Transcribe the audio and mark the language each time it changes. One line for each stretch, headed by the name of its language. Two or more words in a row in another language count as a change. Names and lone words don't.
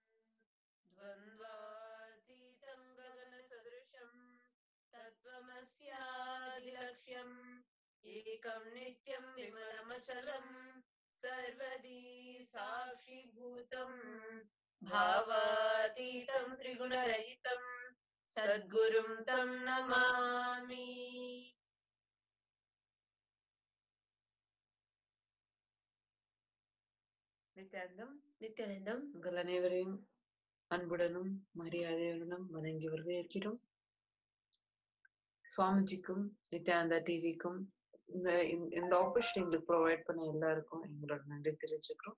Sanskrit: द्वन्द्वातीतं गगन सदृशं तत्त्वमस्यादिलक्ष्यं एकं नित्यं विमलमचलं सर्वधी साक्षि भूतं भावातीतं त्रिगुणरहितं सद्गुरुं तं नमामि.
Tamil: நித்யானந்தம் உங்கள் அனைவரையும் அன்புடனும் மரியாதையுடனும் வணங்கி வரவேற்கிறோம். சுவாமிஜிக்கும் நித்யானந்தா டிவிக்கும் இந்த ஆப்பர்ச்சுனிட்டி எங்களுக்கு ப்ரொவைட் பண்ண எல்லாருக்கும் எங்களோட நன்றி தெரிவிச்சுக்கிறோம்.